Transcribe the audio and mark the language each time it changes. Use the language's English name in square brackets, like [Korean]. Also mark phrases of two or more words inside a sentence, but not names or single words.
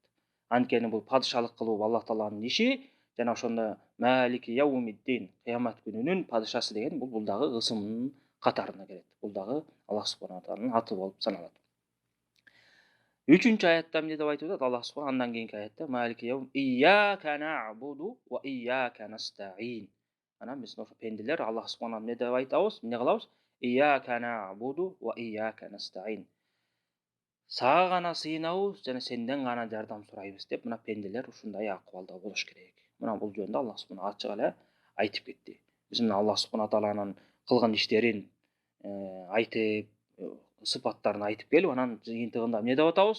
[Kyrgyz] Анткени бул падышалык кылуу Аллах тааланын иши жана ошондо [Arabic] مالك يوم الدين, [Kyrgyz] кыямат күнүнүн падышасы деген бул дагы ысымдын катарына кирет. Бул дагы Аллах субхана тааланын аты болуп саналат. Үчүнчү аятта эмне деп айтып атат Аллах субхана, андан кийинки аятта [Arabic] مالك يوم إياك نعبد وإياك نستعين. [Kyrgyz] Анан биз ошо пенделер Аллах субхана эмне деп айтабыз, эмне кылабыз? [Arabic] إياك نعبد وإياك نستعين. [Kyrgyz] Сага гана сыйынабыз жана сенден гана жардам сурайбыз деп мына пенделер ушундай акыбалда болуш керек. Мына бул жөнүндө Аллах субхана ачык эле айтып кетти. Биз мына Аллах субхана тааланын кылган иштерин айтып, сыпаттарын айтып келип, анан жыйынтыгында эмне деп атабыз?